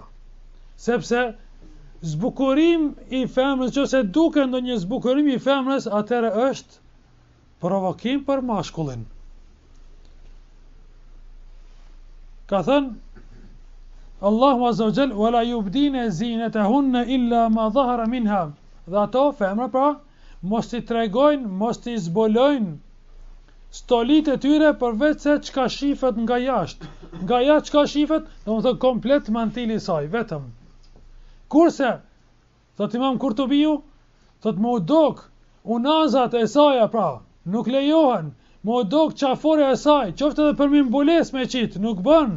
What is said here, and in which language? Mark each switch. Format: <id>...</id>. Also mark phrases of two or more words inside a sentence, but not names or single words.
<sq>Sepse zbukurim i femrës, nëse duke ndonjë zbukurim i femrës, atëherë është provokim për mashkullin. Ka thënë Allahu</sq> <ar>عز وجل ولا يبدين زينتهن إلا ما ظهر منها.</ar> <sq>Dhe ato femra pra mos i tregojnë, mos i zbulojnë stolit e tyre përveç se çka shifet nga jashtë. Nga jashtë çka shifet, domethënë komplet mantili i saj vetëm. Kurse thot Imam Kurtubiu, thot më dok unazat e saj pra nuk lejohen, më dok qaforja e saj, qoftë edhe për mi mbules me qit, nuk bën.</sq>